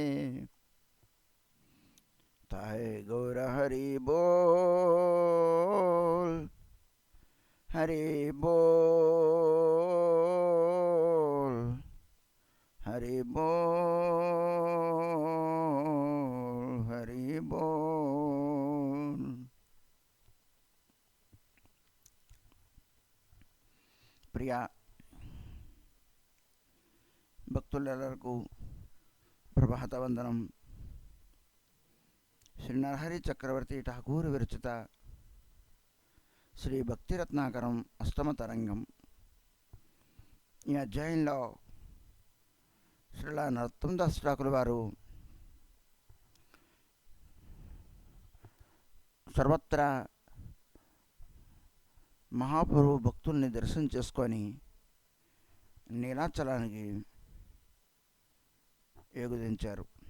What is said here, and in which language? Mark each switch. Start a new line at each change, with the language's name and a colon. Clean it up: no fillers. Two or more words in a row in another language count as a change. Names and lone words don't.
Bangla: তাহে গৌর হরি বোল হরি বোল হরি বোল হরি বোল।
Telugu: प्रिया భక్తులకు ప్రభాత వందనం।
Sanskrit: श्री नरहरि चक्रवर्ती ठाकुर विरचित श्री भक्ति रत्नाकरम अष्टम तरंगम
Telugu: ఈ అధ్యాయంలో శ్రీల నరోత్తమ దాస్ ఠాకూర్ వారు సర్వత్రా మహాప్రభు భక్తుల్ని దర్శనం చేసుకొని నీలాచలానికి ఏగుదించారు।